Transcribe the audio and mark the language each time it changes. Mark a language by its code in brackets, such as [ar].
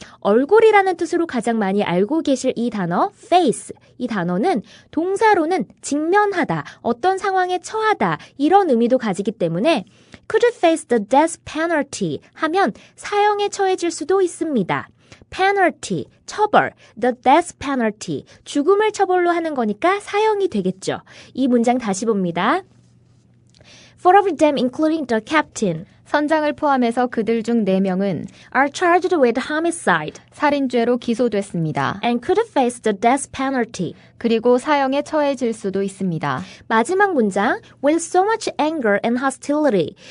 [ko] 얼굴이라는 뜻으로 가장 많이 알고 계실 이 단어 face 이 단어는 동사로는 직면하다, 어떤 상황에 처하다 이런 의미도 가지기 때문에 [en] could face the death penalty [ko] 하면 사형에 처해질 수도 있습니다. penalty, 처벌, [en] the death penalty, [ko] 죽음을 처벌로 하는 거니까 사형이 되겠죠. 이 문장 다시 봅니다. [en] Four of them, including the captain, [ko] 선장을 포함해서 그들 중 4명은 [en] are charged with homicide [ko] 살인죄로 기소됐습니다. [en] and could face the death penalty. [ko] 그리고 사형에 처해질 수도 있습니다. 마지막 문장, [en] with so much anger and hostility.